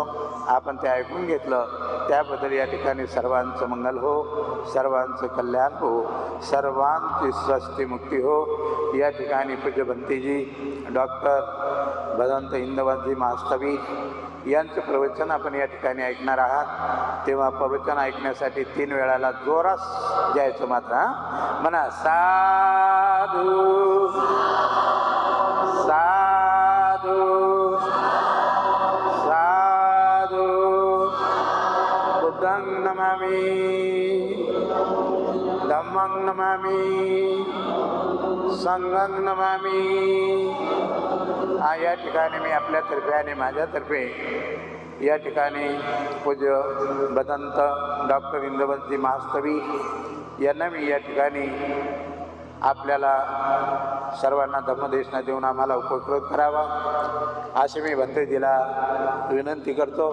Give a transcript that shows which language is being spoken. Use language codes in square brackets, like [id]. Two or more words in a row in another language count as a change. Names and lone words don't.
[mr] आपण ते ऐकून घेतलं त्याबद्दल या ठिकाणी सर्वांचं मंगल हो, सर्वांचं कल्याण हो, सर्वांची स्वस्ती मुक्ती हो. या ठिकाणी पूज्य भंतेजी डॉक्टर भदंत इंदवंतजी मास्तवी यांचं प्रवचन आपण या ठिकाणी ऐकणार आहात. तेव्हा प्रवचन ऐकण्यासाठी 3 वेळाला जोरात जायचं मात्र. म्हणा साधू साधू साधू. [pi] बुद्धं नमामि, धम्मं नमामि, संघं नमामि. [mr] या ठिकाणी मी आपल्यातर्फे आणि माझ्यातर्फे या ठिकाणी पूज्य भदंत डॉक्टर इंदवंतजी मास्तवी यांना मी या ठिकाणी आपल्याला सर्वांना धम्मदेशना देऊन आम्हाला उपकृत करावा अशी मी भंतेजीला विनंती करतो.